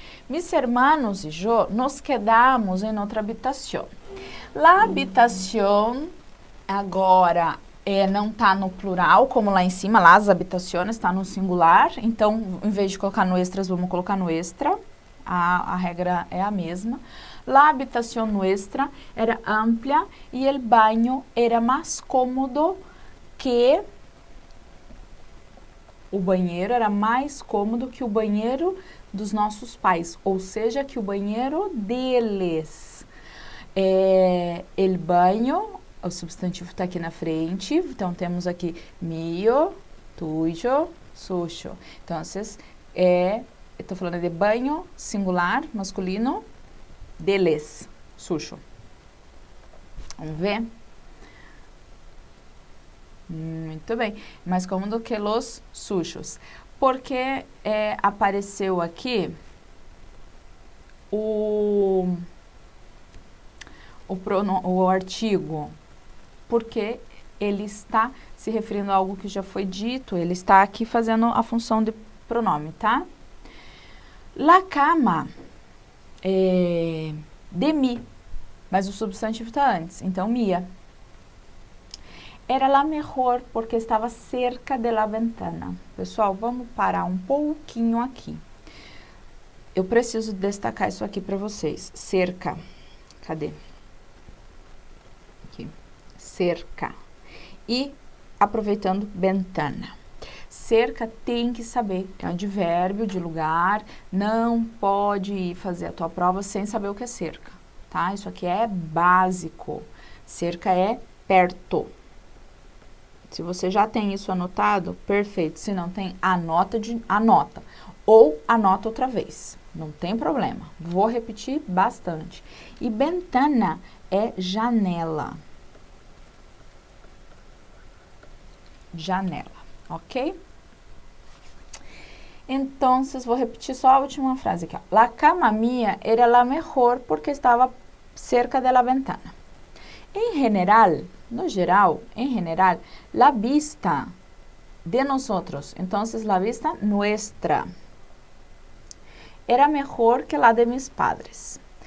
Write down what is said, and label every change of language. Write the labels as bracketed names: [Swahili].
[Spanish] Mis hermanos y yo nos quedamos en otra habitación. [Portuguese] La habitación agora não está no plural, como lá em cima, lá as habitações, está no singular. Então, em vez de colocar no extras, vamos colocar no extra. A regra é a mesma. [Spanish] La habitación nuestra era amplia y el baño era más cómodo que... [Portuguese] O banheiro era mais cômodo que o banheiro dos nossos pais, ou seja, que o banheiro deles. [Spanish] El baño, [Portuguese] o substantivo está aqui na frente, então temos aqui mio, tuyo, suyo. Então, estou falando de banho, singular, masculino, deles, suyo. Vamos ver? Muito bem, mais cômodo que [Spanish] los sujos. [Portuguese] Porque apareceu aqui o artigo, porque ele está se referindo a algo que já foi dito, ele está aqui fazendo a função de pronome, tá? [Spanish] La cama de mi, [Portuguese] mas o substantivo está antes, então mia. [Spanish] Era la mejor porque estava cerca de la ventana. [Portuguese] Pessoal, vamos parar um pouquinho aqui. Eu preciso destacar isso aqui para vocês. Cerca. Cadê? Aqui. Cerca. E aproveitando ventana. Cerca tem que saber, é um advérbio de lugar, não pode ir fazer a tua prova sem saber o que é cerca, tá? Isso aqui é básico. Cerca é perto. Se você já tem isso anotado, perfeito. Se não tem, anota. Ou anota outra vez. Não tem problema. Vou repetir bastante. E ventana é janela. Janela, ok? Então, vou repetir só a última frase aqui. Ó. [Spanish] La cama mía era la mejor porque estava cerca de la ventana. [Portuguese] Em general, no geral, [Spanish] en general, la vista de nosotros, entonces la vista nuestra, era mejor que la de mis padres.